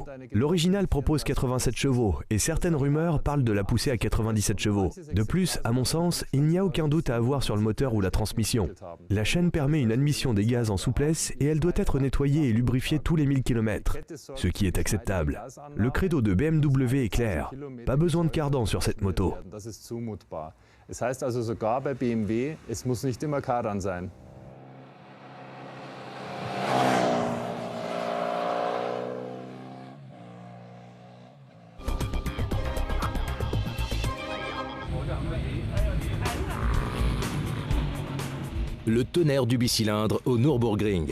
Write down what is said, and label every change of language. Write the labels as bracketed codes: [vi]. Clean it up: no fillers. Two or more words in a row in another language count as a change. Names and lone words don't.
[fr] L'original propose 87 chevaux et certaines rumeurs parlent de la pousser à 97 chevaux. De plus, à mon sens, il n'y a aucun doute à avoir sur le moteur ou la transmission. La chaîne permet une admission des gaz en souplesse et elle doit être nettoyée et lubrifiée tous les 1000 km, ce qui est acceptable. Le credo de BMW est clair, pas besoin de cardan sur cette moto. [de] Es heißt also sogar bei BMW, es muss nicht immer Kardan sein. [fr] Le tonnerre du bicylindre au Nürburgring.